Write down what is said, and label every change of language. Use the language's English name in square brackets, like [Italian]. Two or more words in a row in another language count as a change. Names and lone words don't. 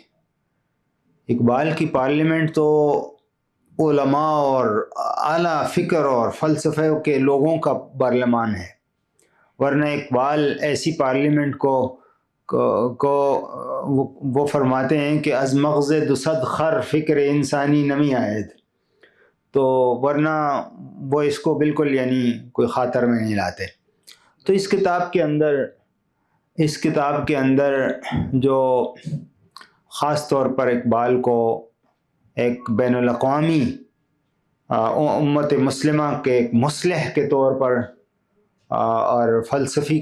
[Urdu] اقبال کی پارلیمنٹ تو علماء اور اعلیٰ فکر اور فلسفے کے لوگوں کا پارلیمان ہے، ورنہ اقبال ایسی پارلیمنٹ کو وہ فرماتے ہیں کہ [Persian] از مغز دو صد خر فکر انسانی نمی آید، [Urdu] تو ورنہ وہ اس کو بالکل کوئی خاطر میں نہیں لاتے۔ تو اس کتاب کے اندر جو خاص طور پر اقبال کو ایک بین الاقوامی امت مسلمہ کے ایک مصلح کے طور پر اور فلسفی